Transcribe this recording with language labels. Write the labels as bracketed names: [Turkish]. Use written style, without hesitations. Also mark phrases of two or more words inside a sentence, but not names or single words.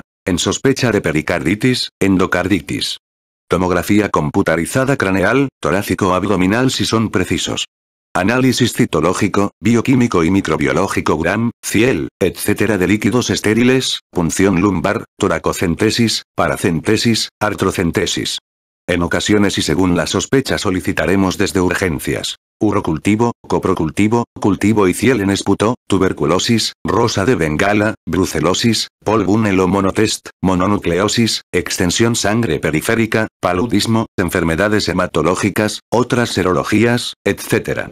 [Spanish] En sospecha de pericarditis, endocarditis. Tomografía computarizada craneal, torácico o abdominal si son precisos. Análisis citológico, bioquímico y microbiológico Gram, Ciel, etc. de líquidos estériles, punción lumbar, toracocentesis, paracentesis, artrocentesis. En ocasiones y según la sospecha solicitaremos desde urgencias. Urocultivo, coprocultivo, cultivo y Ciel en esputo, tuberculosis, rosa de Bengala, brucelosis, polvunel o monotest, mononucleosis, extensión sangre periférica, paludismo, enfermedades hematológicas, otras serologías, etc.